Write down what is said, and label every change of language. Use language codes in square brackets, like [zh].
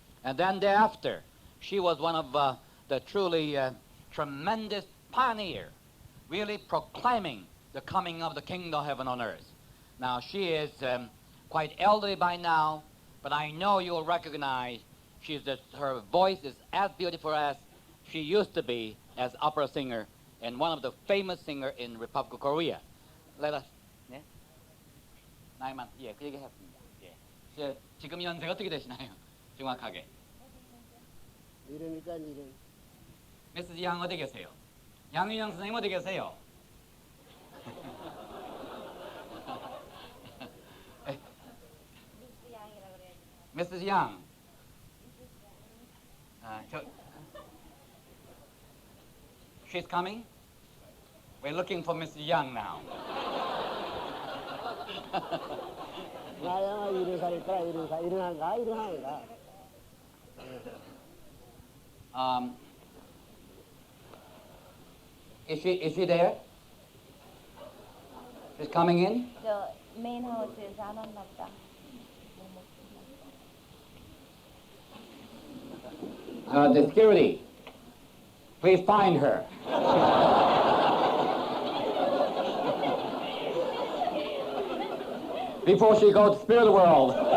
[en] And then thereafter, she was one of the truly tremendous pioneer, really proclaiming the coming of the kingdom of heaven on earth. Now, she is quite elderly by now, but I know you'll recognize her voice is as beautiful as she used to be as opera singer and one of the famous singer in Republic of Korea. Let us, 네? [ko] 나이만, 예, 그 얘기 했습니다. 예. 지금 연세가 어떻게 되시나요? 정확하게. 이름이니까 이름. Mrs. 양 어디 계세요? 양윤영 선생님 어디 계세요? [en] Mrs. Young. She's coming? We're looking for Mrs. Young now. [ko] 나야 일어난가. [en] Is she there? She's coming in? [ko] 저 메인 하우스에서 안 왔나 보다. [en] The security, please find her. Before she goes to spirit world.